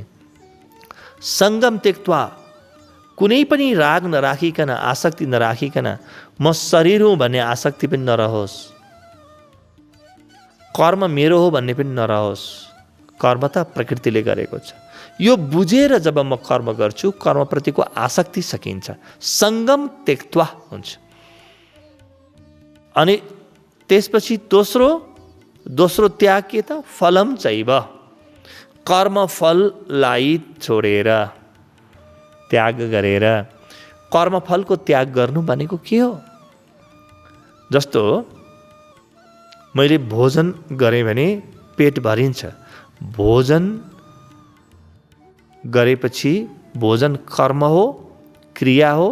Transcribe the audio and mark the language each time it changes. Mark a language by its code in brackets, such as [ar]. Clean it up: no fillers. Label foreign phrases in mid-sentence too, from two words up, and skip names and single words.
[sa] सङ्गम त्यक्त्वा, [ne] कुनै पनि राग नराखिकन, आसक्ति नराखिकन, म शरीर हुँ भन्ने आसक्ति पनि नरहोस्, कर्म मेरो हो भन्ने पनि नरहोस्। कर्म त प्रकृतिले गरेको छ। यो बुझेर जब म कर्म गर्छु, कर्मप्रतिको आसक्ति सकिन्छ। [sa] सङ्गम त्यक्त्वा हुन्छ। [ne] अनि त्यसपछि दोस्रो त्याग के त? [sa] फलम चैव, [ne] कर्म फललाई छोडेर, त्याग गरेर। कर्मफलको त्याग गर्नु भनेको के हो? जस्तो मैले भोजन गरेँ भने पेट भरिन्छ। भोजन गरेपछि भोजन कर्म हो, क्रिया हो।